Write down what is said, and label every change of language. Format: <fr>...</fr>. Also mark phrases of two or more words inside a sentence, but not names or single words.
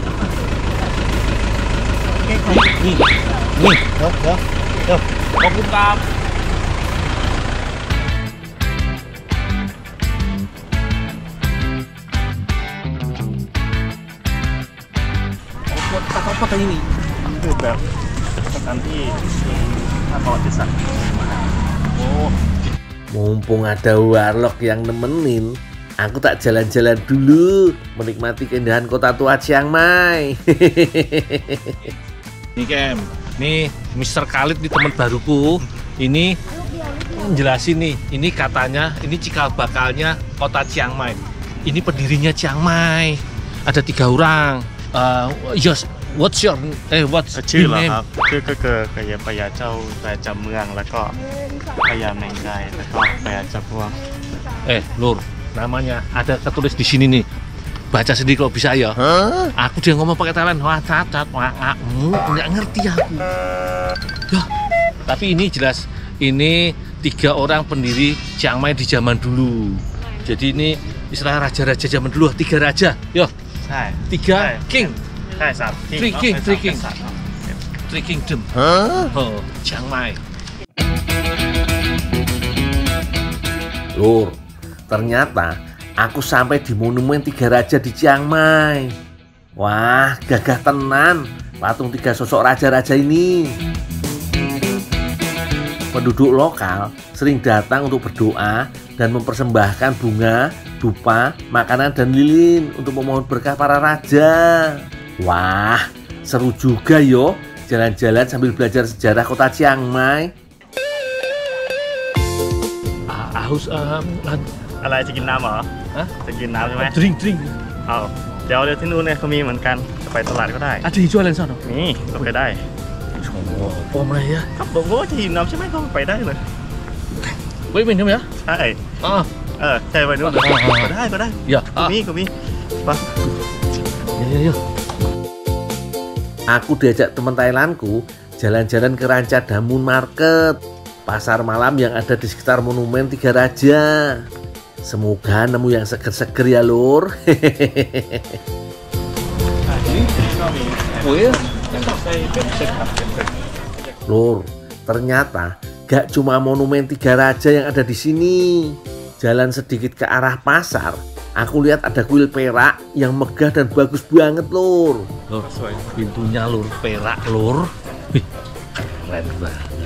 <id>Nih. Yo. Mau buka. Apa kayak ini?</id> <th>คือแบบการที่ถ้าประวัติศาสตร์</th> <id>Oh. Mumpung ada warlock yang nemenin, aku tak jalan-jalan dulu menikmati keindahan kota tua Chiang Mai. Nih Kem, nih Mr. Khalid nih teman baruku. Ini jelasin nih, ini katanya ini cikal bakalnya kota Chiang Mai. Ini pendirinya Chiang Mai. Ada 3 orang.</id> <en>Yes, what's your what's</en> <th>ชื่อ</th> <en>your</en> <th>เหรอ</th> <en>name?</en> <th>ครับชื่อก็คือพญาเจ้าแต่จำเมืองแล้วก็พญาแมงไกแล้วก็พญาเจ้าพวง</th> <id>Lur, namanya ada tertulis di sini nih. Baca sendiri kalau bisa ya. Aku dia ngomong pakai Thailand. Wah, cacat, nggak ngerti aku. Ya, tapi ini jelas ini 3 orang pendiri Chiang Mai di zaman dulu. Jadi ini istilah raja-raja zaman dulu, 3 raja. Yo,</id> <th>ใช่</th> <en>3 king,</en> <th>ใช่สาม</th> <en>Three king,</en> <th>เนาะ</th> <en>three king.</en> <th>เป็นสามกษัตริย์เนาะ</th> <en>3 kingdom. Oh, Chiang Mai.</en> <id>Lur, ternyata aku sampai di monumen 3 raja di Chiang Mai. Wah, gagah tenan patung 3 sosok raja-raja ini. Penduduk lokal sering datang untuk berdoa dan mempersembahkan bunga, dupa, makanan dan lilin untuk memohon berkah para raja. Wah, seru juga yo jalan-jalan sambil belajar sejarah kota Chiang Mai. Haus</id> <th>อะไรจะกินน้ำเหรอ ฮะ จะกินน้ำใช่ไหม drink. เอาเดี๋ยวที่นู้นเนี่ยเขามีเหมือนกันจะไปตลาดก็ได้</th> <id>Ada dijual di sana.</id> <th>นี่เราไปได้</th> <id>Oh, mulai ya.</id> <th>ครับบอกว่าจะหิวน้ำใช่ไหมก็ไปได้เลย</th> <id>Wait, minum ya?</id> <th>ใช่ Ah, ใช่ไปนู้นเลย อ่า ก็ได้</th> <id>ya.</id> <th>ก็มีไป</th> <id>Ya. Aku diajak teman Thailandku jalan-jalan ke Ranca Damun Market, pasar malam yang ada di sekitar monumen 3 raja. Semoga nemu yang seger-seger ya lur.</id> <th>ก็มี</th> <id>Oh ya.</id> <th>ใช่เป็นเส้นครับเป็นเส้น</th> <id>Lur, ternyata gak cuma monumen 3 raja yang ada di sini. Jalan sedikit ke arah pasar, aku lihat ada kuil perak yang megah dan bagus banget lur. Lur, pintunya lur perak lur. Wih, keren banget.</id>